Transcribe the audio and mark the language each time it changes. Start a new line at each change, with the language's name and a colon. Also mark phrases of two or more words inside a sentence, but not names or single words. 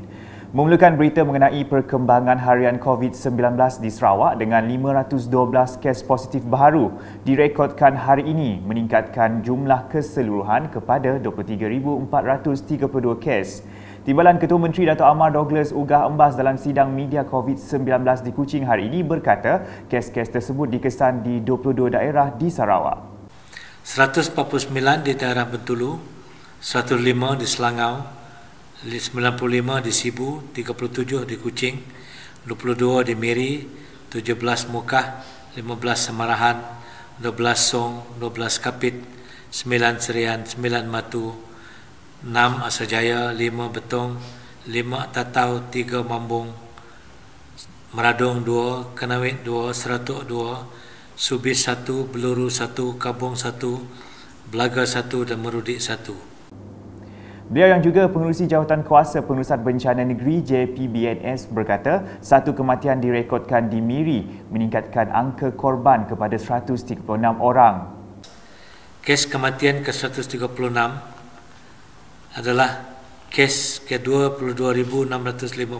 Malay: Memulakan berita mengenai perkembangan harian COVID-19 di Sarawak dengan 512 kes positif baru direkodkan hari ini, meningkatkan jumlah keseluruhan kepada 23,432 kes. Timbalan Ketua Menteri Dato' Amar Douglas Ugah Embas dalam sidang media COVID-19 di Kuching hari ini berkata kes-kes tersebut dikesan di 22 daerah di Sarawak. 149 di daerah Bintulu, 105 di Selangau, 95 di Sibu, 37 di Kuching, 22 di Miri, 17 Mukah, 15 Semarahan, 12 Song, 12 Kapit, 9 Serian, 9 Matu, 6 Asajaya, 5 Betong, 5 Tatau, 3 Mambung, Meradong 2, Kenawit 2, Seratuk 2, Subis 1, Beluru 1, Kabung 1, Belaga 1 dan Merudik 1. Beliau yang juga pengerusi Jawatan Kuasa Pengurusan Bencana Negeri JPBNS berkata satu kematian direkodkan di Miri, meningkatkan angka korban kepada 136 orang. Kes kematian ke-136 adalah kes ke-22,655.